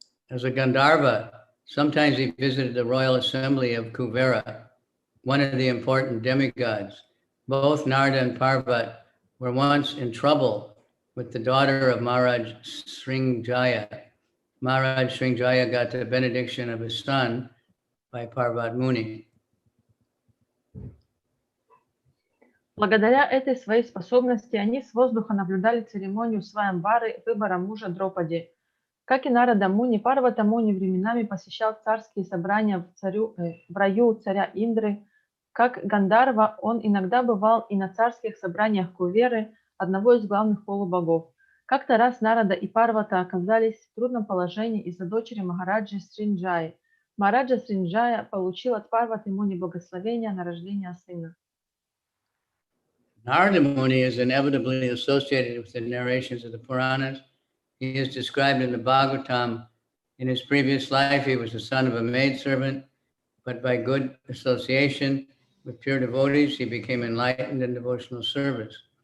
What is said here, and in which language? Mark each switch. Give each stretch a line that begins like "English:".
English: As a Gandharva, sometimes he visited the royal assembly of Kuvera, one of the important demigods. Both Narada and Parvat were once in trouble with the daughter of Maharaj Sringjaya. Maharaj Sringjaya got the benediction of his son by Parvat Muni.
Russian: Благодаря этой своей способности они с воздуха наблюдали церемонию Сваямвары, выбора мужа Дропади. Как и Нарада Муни, Парвата Муни временами посещал царские собрания в раю царя Индры. Как Гандарва, он иногда бывал и на царских собраниях Куверы, одного из главных полубогов. Как-то раз Нарада и Парвата оказались в трудном положении из-за дочери Махараджи Сринджаи. Махараджа Сринджая получил от Парваты Муни благословение на рождение сына.
English: Narada Muni is inevitably associated with the narrations of the Puranas. He is described in the Bhagavatam. In his previous life, he was the son of a maidservant, but by good association with pure devotees, he became enlightened in devotional service.